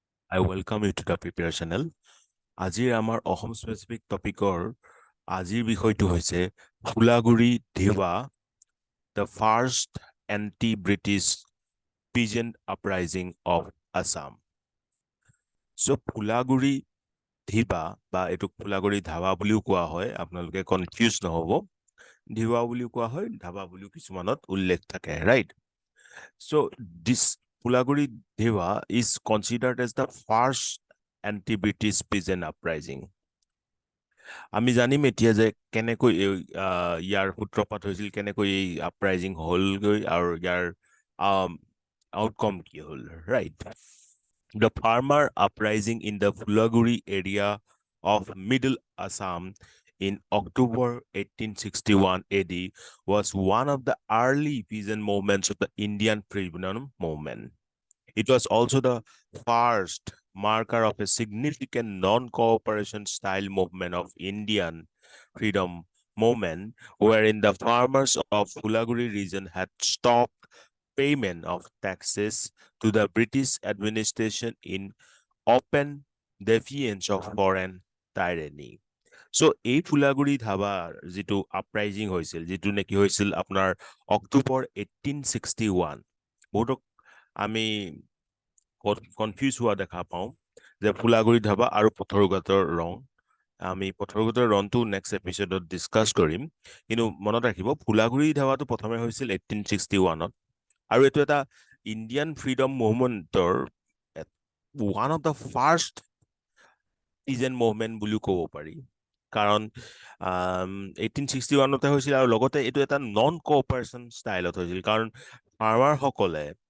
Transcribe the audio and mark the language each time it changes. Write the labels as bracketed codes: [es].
[en] I welcome you to the Prepare channel. [as] আজিৰ আমাৰ Assam specific টপিকৰ আজিৰ বিষয়টো হৈছে ফুলাগুৰি ধেৱা, [en] the first anti-British peasant uprising of Assam. [as] So ফুলাগুৰি ধেৱা বা এইটোক ফুলাগুৰি ধাৱা বুলিও কোৱা হয়, আপোনালোকে কনফিউজ নহব। ধেৱা বুলিও কোৱা হয়, ধাৱা বুলিও কিছুমানত উল্লেখ থাকে, right? [en] So this Phulaguri Dhewa is considered as the first anti-British peasant uprising. [as] আমি জানিম এতিয়া যে কেনেকৈ ইয়াৰ সূত্ৰপাত হৈছিল, কেনেকৈ এই আপৰাইজিং হ'লগৈ আৰু ইয়াৰ আউটকাম কি হ'ল, right? [en] The farmer uprising in the Phulaguri area of Middle Assam in October 1861 AD was one of the early peasant movements of the Indian freedom movement. It was also the first marker of a significant non-cooperation style movement of Indian freedom movement, wherein the farmers of Phulaguri region had stopped payment of taxes to the British administration in open defiance of foreign tyranny. [as] So এই ফুলাগুৰি ধাৱাৰ যিটো uprising হৈছিল, যিটো নেকি হৈছিল আপোনাৰ অক্টোবৰ 1861, বহুতক আমি confuse হোৱা দেখা পাওঁ যে ফুলাগুৰি ধাবা আৰু পথৰুঘাটৰ ৰং। আমি পথৰুঘাটৰ ৰংটো নেক্সট এপিছডত ডিছকাছ কৰিম, কিন্তু মনত ৰাখিব ফুলাগুৰি ধাবাটো প্ৰথমে হৈছিল 1861ত, আৰু এইটো এটা Indian freedom মুভমেণ্টৰ one of the first পিজেণ্ট movement বুলিও ক'ব পাৰি, কাৰণ 1861তে হৈছিল, আৰু লগতে এইটো এটা নন কোঅপাৰেশ্যন ষ্টাইলত হৈছিল, কাৰণ ফাৰ্মাৰসকলে